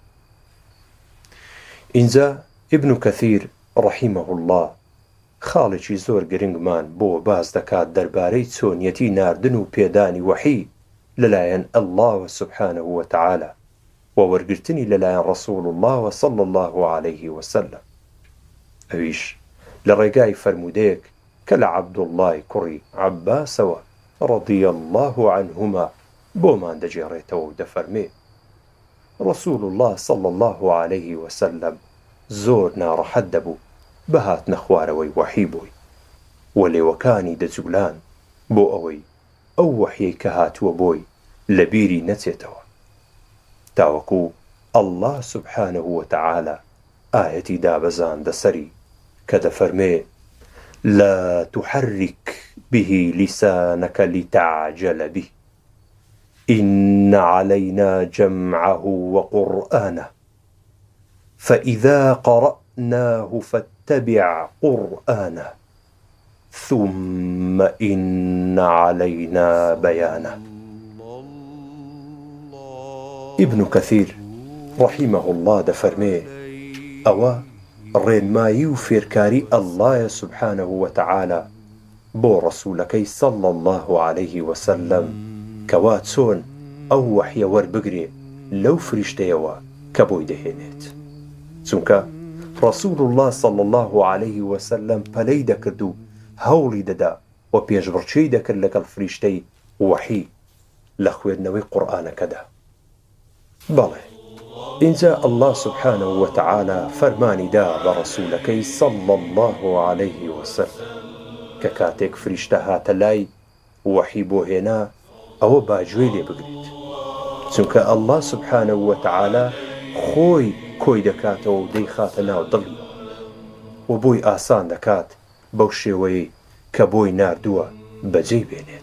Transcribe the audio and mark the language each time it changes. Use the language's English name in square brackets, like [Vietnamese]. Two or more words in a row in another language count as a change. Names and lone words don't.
[Central Kurdish] اینجا ئیبن کەثیر [Arabic] ڕەحیمەه الله [Central Kurdish] خاڵێکی زۆر گرنگمان بۆ باز دەکات دەربارەی چۆنیەتی ناردن و پێدانی وحی لەلایەن ئەڵڵاهوە [Arabic] سوبحانەه وتەعالە [Central Kurdish] و وەرگرتنی لەلایەن [Arabic] ڕەسوول الله صلی الله عليه وسلم. [Central Kurdish] ئەویش لە ڕێگای فەرمودەیەک کە لە عەبدوڵڵای کوڕی عەباسەوە [Arabic] ڕەضی الله عنهما [Central Kurdish] بۆمان دەجێڕێتەوە و دەفەرمێ ڕەسوول [Arabic] الله صلی الله عليه وسلم [Central Kurdish] زۆر ناڕەحەت دەبوو بە هاتنە خوارەوەی وحی بووی و لێوەکانی دەجوولان بۆ ئەوەی ئەو وحیەی کە هاتووە بۆی لە بیری نەچێتەوە، تاوەکو ئەڵڵاه [Arabic] سوبحانەه وتەعالە [Central Kurdish] ئایەتی دابەزاندە سەری کە دەفەرمێ [Arabic] لا تحرك به لسانك لتعجل به إن علينا جمعه وقرآنه فإذا قرأناه فاتبع قرآنه ثم إن علينا بيانه. ابن كثير رحمه الله [Central Kurdish] دەفەرمێ ئەوە ڕێنمایی و فێرکاری ئەڵڵایە [Arabic] سوبحانەه وتەعالە [Central Kurdish] بۆ ڕەسوولەکەی [Arabic] صلی الله عليه وسلم [Central Kurdish] کەوا چۆن ئەو وحیە وەربگرێ لەو فریشتەیەوە کە بۆی دەهێنێت، چونکە [Arabic] ڕەسوول الله صلی الله عليه وسلم [Central Kurdish] پەلەی دەکرد و هەوڵی دەدا و پێشبڕکێی دەکرد لەگەڵ فریشتەی وحی لە خوێندنەوەی قورئانەکەدا. بەڵێ اینجا ئەڵڵاه [Arabic] سوبحانەه وتەعالە [Central Kurdish] فەرمانی دا بە ڕەسوولەکەی [Arabic] صلی الله عليه وسلم [Central Kurdish] کە کاتێک فریشتە هاتە لای وحی بۆ هێنا ئەوە باگوێ لێ بگرێت، چونکە ئەڵڵاه [Arabic] سوبحانەه وتەعالە [Central Kurdish] خۆی کۆی دەکاتەوە و دەیخاتە ناو دڵی و بۆی ئاسان دەکات بەو شێوەیەی کە بۆی ناردووە بەجێی بێنێت.